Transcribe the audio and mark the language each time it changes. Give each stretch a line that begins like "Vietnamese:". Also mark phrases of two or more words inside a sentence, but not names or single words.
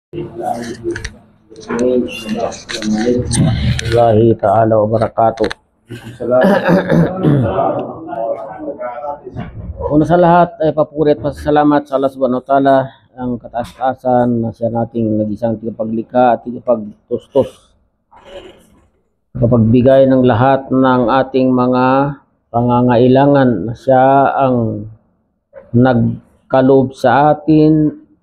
Arabic: والله تعالى وبركاته.
Filipino: Una sa lahat ay papuri at pasasalamat sa Allah
Arabic: سبحانه وتعالى,
Filipino: ang kataas-taasan na siya nating nag-isang tigapaglikha at tigapagtustos, kapagbigay ng lahat ng ating mga pangangailangan, na siya ang nagkaloob sa atin